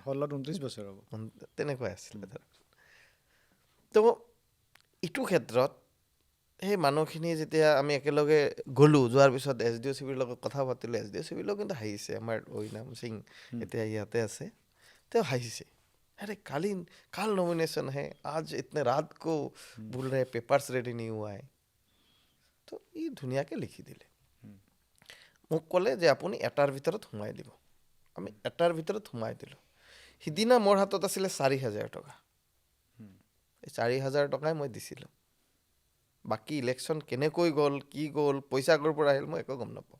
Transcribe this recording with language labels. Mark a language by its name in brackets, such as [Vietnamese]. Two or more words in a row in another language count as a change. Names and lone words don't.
[Assamese] 16 29 বছৰ হ'ব, তেনেকুৱাই আছিলে। তো এইটো ক্ষেত্ৰত সেই মানুহখিনি যেতিয়া আমি একেলগে গ'লোঁ, যোৱাৰ পিছত SDO চিভিৰ লগত কথা পাতিলোঁ। SDO চিভিলেও কিন্তু হাঁহিছে, আমাৰ ঐনাম সিং এতিয়া ইয়াতে আছে, তেওঁ হাঁহিছে। [Hindi] अरे कल नॉमिनेशन है, आज इतने रात को बोल रहे [English] papers ready [Hindi] नहीं हुआ है। [Assamese] তো ই ধুনীয়াকৈ লিখি দিলে। মোক ক'লে যে আপুনি এটাৰ ভিতৰত সোমাই দিব। আমি এটাৰ ভিতৰত সোমাই দিলোঁ। সিদিনা মোৰ হাতত আছিলে 4,000 টকা। এই 4,000 টকাই মই দিছিলোঁ। বাকী ইলেকশ্যন কেনেকৈ গ'ল, কি গ'ল, পইচা ক'ৰ পৰা আহিল, মই একো গম নাপাওঁ।